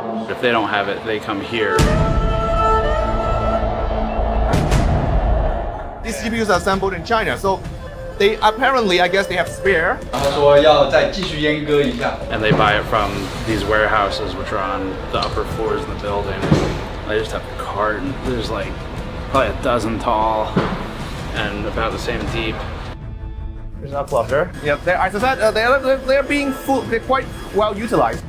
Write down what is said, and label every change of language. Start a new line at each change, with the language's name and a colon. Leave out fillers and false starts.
English: If they don't have it, they come here. These GPUs are assembled in China, so they apparently, I guess, they have spare.
Chinese: 然后说要再继续阉割一下。
English: And they buy it from these warehouses, which are on the upper floors of the building. They just have a carton. There's like probably a dozen tall and about the same deep. There's a cluster. Yeah, as I said, they're being full. They're quite well utilized.